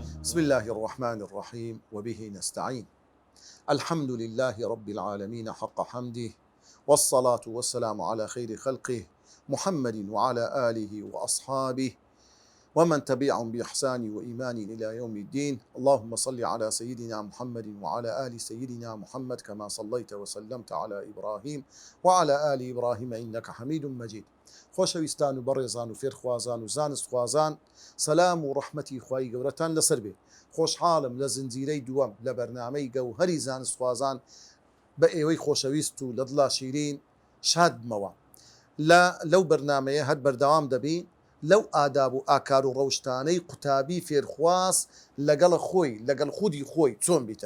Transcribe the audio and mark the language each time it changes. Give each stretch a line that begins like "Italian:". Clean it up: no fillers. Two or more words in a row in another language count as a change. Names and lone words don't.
Arabic: بسم الله الرحمن الرحيم وبه نستعين. الحمد لله رب العالمين حق حمده، والصلاة والسلام على خير خلقه محمد وعلى آله وأصحابه ومن تبعهم بإحسان وإيمان إلى يوم الدين. اللهم صل على سيدنا محمد وعلى آل سيدنا محمد كما صليت وسلمت على إبراهيم وعلى آل إبراهيم إنك حميد مجيد.
Central Kurdish: خۆشەویستان و بەڕێزان و فێرخوازان و زانستخوازان، سەلام و ڕەحمەتی خوای گەورەتان لەسەر بێ. خۆشحاڵم لە زنجیرەی دووەم لە بەرنامەی گەوهەری زانستخوازان بە ئێوەی خۆشەویست و لە دڵا شیرین شاد بمەوە. لەو بەرنامەیە هەر بەردەوام دەبین لەو ئاداب و ئاکار و ڕەوشتانەی قوتابی فێرخواز لەگەڵ خۆی لەگەڵ خودی خۆی چۆن بیتن.